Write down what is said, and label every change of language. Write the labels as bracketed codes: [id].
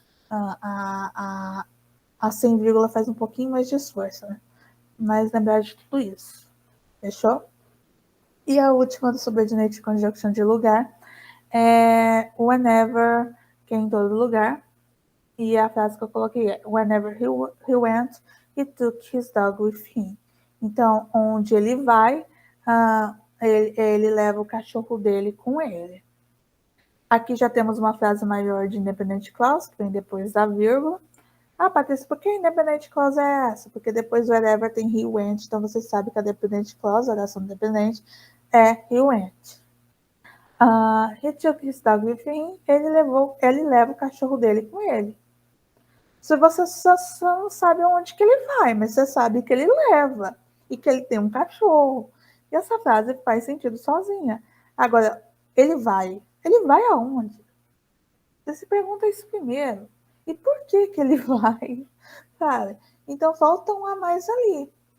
[pt] A sem vírgula faz um pouquinho mais de esforço, né? Mas lembrar de tudo isso. Fechou? E a última do subordinate conjunction de lugar é whenever, que é em todo lugar. E a frase que eu coloquei é [en] whenever he went, he took his dog with him. [pt] Então, onde ele vai, ele leva o cachorro dele com ele. Aqui já temos uma frase maior de independent clause, que vem depois da vírgula. Patrícia, por que a independent clause é essa? Porque depois do wherever tem [en] he went, [pt] então você sabe que a dependent clause, a oração dependente, é he went. [en] He took his dog with him, [pt] ele leva o cachorro dele com ele. Se você só não sabe aonde que ele vai, mas você sabe que ele leva e que ele tem um cachorro. E essa frase faz sentido sozinha. Agora, ele vai aonde? Você se pergunta isso primeiro. E por que ele vai? Sabe? Então falta um a mais ali.